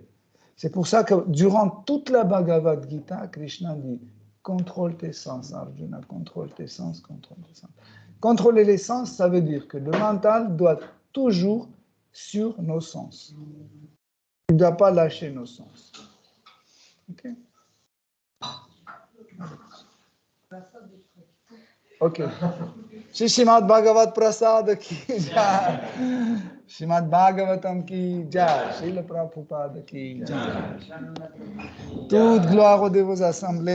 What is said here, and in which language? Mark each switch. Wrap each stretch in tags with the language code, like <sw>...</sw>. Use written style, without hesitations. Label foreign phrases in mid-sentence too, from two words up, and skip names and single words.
<fr>C'est pour ça que durant toute la Bhagavad Gita, Krishna dit « Contrôle tes sens, Arjuna, contrôle tes sens, contrôle tes sens ». Contrôler les sens, ça veut dire que le mental doit être toujours sur nos sens. Il ne doit pas lâcher nos sens. Ok? Ok.</fr> <hi>श्रीमद् भगवद् प्रसाद की जय. श्रीमद् भागवतम् की जय। श्रील प्रभुपाद की जय.</hi> <fr>Toute gloire aux dévots assemblés.</fr>